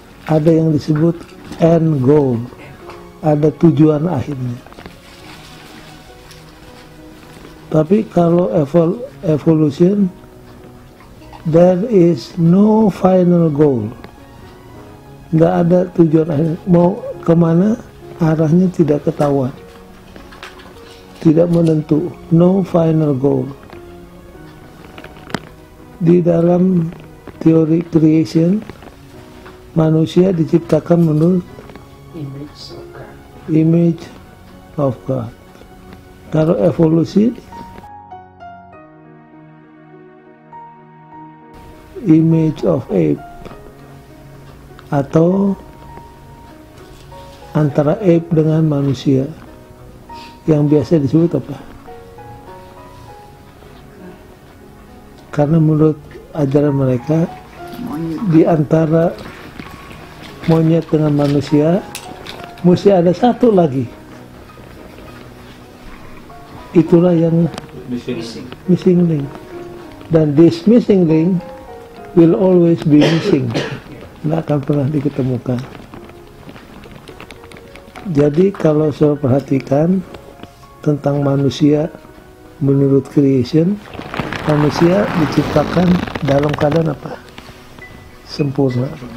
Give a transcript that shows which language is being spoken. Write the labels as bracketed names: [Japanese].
[Indonesian] Ada yang disebut end goal. Ada tujuan akhirnya. Tapi kalau [English] evolution, there is no final goal. [Indonesian] Nggak ada tujuan akhir. Mau kemana, arahnya tidak ketahuan. Tidak menentu. [English] No final goal. [Indonesian] Di dalam teori creation, manusia diciptakan menurut [English] image of God. [Indonesian] Kalau evolusi, [English] image of ape, [Indonesian] atau antara ape dengan manusia, yang biasa disebut apa? Karena menurut ajaran mereka, di antara monyet dengan manusia mesti ada satu lagi. Itulah yang missing link. [English] Dan this missing link will always be missing. [Indonesian] Tidak akan pernah diketemukan. Jadi kalau saya perhatikan tentang manusia menurut creation, manusia diciptakan dalam keadaan apa? Sempurna.